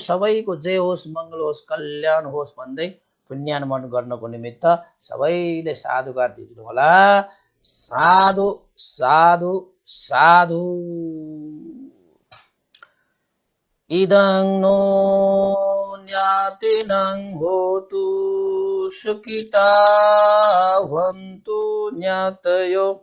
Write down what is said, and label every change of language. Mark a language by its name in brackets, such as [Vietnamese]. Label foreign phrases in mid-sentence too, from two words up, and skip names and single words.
[Nepali] सबैको जय होस्, मंगल होस्, कल्याण होस् भन्दै पुण्यानुमोदन गर्नको निमित्त सबैले साधुवाद दिनु होला। साधु साधु साधु। [Pali] इदं नो ज्ञातिनं होतु सुखिता भवन्तु ज्ञातयो।